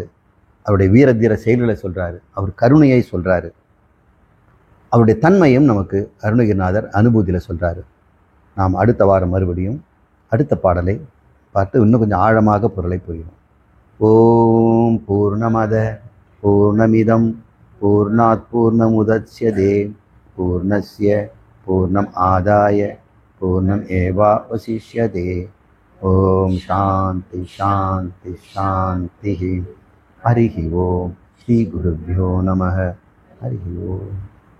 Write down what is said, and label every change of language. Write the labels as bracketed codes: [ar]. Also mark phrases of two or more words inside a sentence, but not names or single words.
[ta] அவருடைய வீரதீர செயல்களை சொல்கிறாரு, அவர் கருணையை சொல்கிறாரு, அவருடைய தன்மையும் நமக்கு அருணகிரிநாதர் அனுபூதியில் சொல்கிறாரு. நாம் அடுத்த வாரம் மறுபடியும் அடுத்த பாடலை பார்த்து இன்னும் கொஞ்சம் ஆழமாக பொருளை புரியும். [sa] ओम् पूर्णमद पूर्णमिदं पूर्णात् पूर्णमुदच्यते पूर्णस्य पूर्णम् आदाय पूर्णम् एवावशिष्यते. ओम् शान्ति शान्ति शान्ति. हरिः ओम्। श्री गुरुभ्यो नमः. हरिः ओम्.